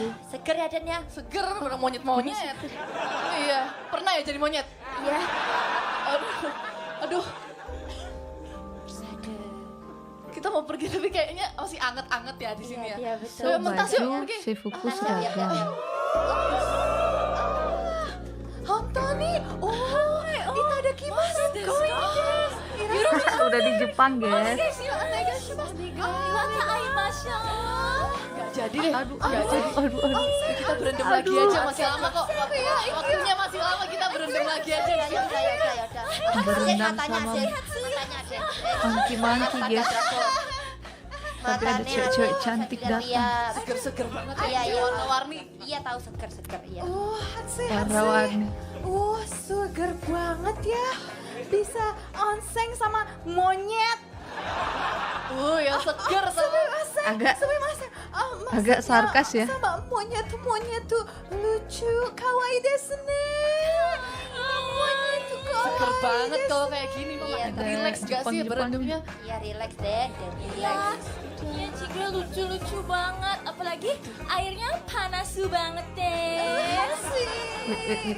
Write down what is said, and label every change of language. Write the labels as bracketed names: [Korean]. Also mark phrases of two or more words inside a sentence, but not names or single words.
[Indonesian] Seger ya Den ya. Seger orang monyet-monyet. Iya, pernah ya jadi monyet? Iya. Aduh. Aduh. Kita mau pergi tapi kayaknya masih anget-anget ya di sini ya. Iya betul. Ayo, mentas yuk, Baju pergi. Seifuku Ah, siap, siap, seragam. siap. Hontoni. Oh, itadakimasu. Udah di Jepang, guys. Gak jadi deh. Aduh, Gak jadi. aduh. Kita berendam lagi aja, masih lama kok. Waktunya masih lama, kita berendam lagi aja. Ayo udah, ya udah, ya udah. Berendam Matanya sama Aden. Matanya Aden. monkey-monkey, guys. Tapi ada Matanya cewek-cewek harus cantik dilihat. datang. Seger-seger banget. Iya, iya. Warna-warni. Iya tahu seger-seger iya. Warna-warni. Seger banget ya. Bisa onseng sama monyet. Ya seger sama. Agak Maksudnya, agak sarkas ya. Sama monyet tuh lucu, [Japanese] 可愛いですね. [Indonesian] Monyet tuh Seger kawaii banget desu. kalau kayak gini. Iya, Relax gak sih Jepang-Jepang. berendamnya? Iya relax deh dan relax. Iya Cikgu lucu-lucu banget, apalagi airnya panas banget deh. Wait.